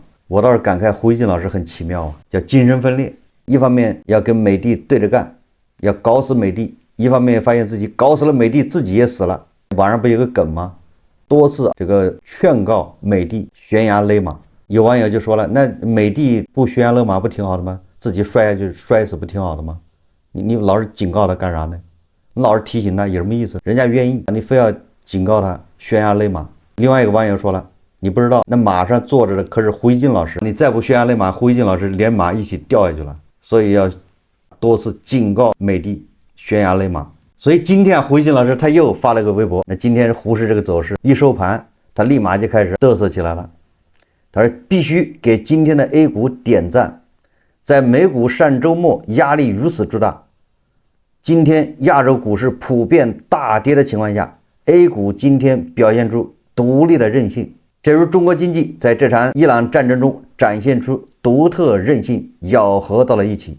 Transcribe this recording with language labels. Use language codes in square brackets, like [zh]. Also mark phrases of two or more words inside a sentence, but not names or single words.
[zh] 我倒是感慨胡锡進老師很奇妙啊，叫精神分裂。一方面要跟美帝對着幹，要搞死美帝；一方面發現自己搞死了美帝，自己也死了。網上不有個梗嗎？多次這個勸告美帝懸崖勒馬。有網友就說了，那美帝不懸崖勒馬不挺好的嗎？自己摔下去摔死不挺好的嗎？你老是警告他幹啥呢？你老是提醒他有什麼意思？人家願意，你非要警告他懸崖勒馬。另外一個網友說了，你不知道那馬上坐着的可是胡锡進老師，你再不懸崖勒馬，胡锡进老師連馬一起掉下去了。所以要多次警告美帝懸崖勒馬。所以今天胡锡进老師他又發了個微博，那今天胡適這個走勢一收盤，他立馬就開始嘚瑟起來了。他說必須給今天的 A 股點讚，在美股上周末壓力如此之大，今天亞洲股市普遍大跌的情況下， A 股今天表現出獨立的韌性，正如中國經濟在這場伊朗戰爭中展現出獨特韌性，咬合到了一起。